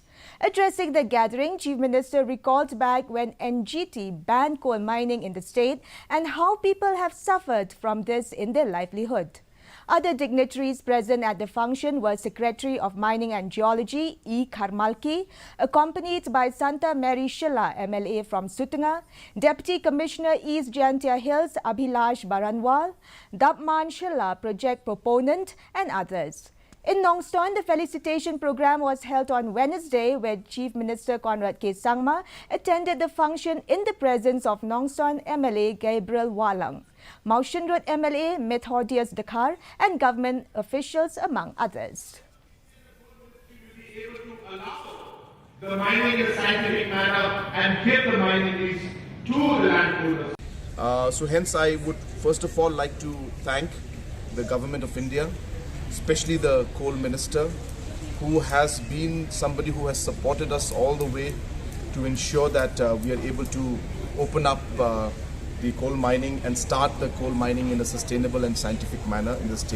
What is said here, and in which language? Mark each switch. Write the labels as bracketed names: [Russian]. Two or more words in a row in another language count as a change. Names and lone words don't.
[English] Addressing the gathering, Chief Minister recalled back when NGT banned coal mining in the state and how people have suffered from this in their livelihood. Other dignitaries present at the function were Secretary of Mining and Geology E. Karmalki, accompanied by Santa Mary Shilla, MLA from Sutunga, Deputy Commissioner East Jantia Hills Abhilash Baranwal, Dabman Shilla, project proponent and others. In Nongstoin, the felicitation program was held on Wednesday, where Chief Minister Conrad Sangma attended the function in the presence of Nongstoin MLA Gabriel Walang, Maushan Road MLA Methodius Dakar, and government officials, among others. The mining in a scientific manner and give the mining lease to the landholders. So hence I would first of all like to thank the Government of India, especially the coal minister, who has been somebody who has supported us all the way to ensure that we are able to open up the coal mining and start the coal mining in a sustainable and scientific manner in the state.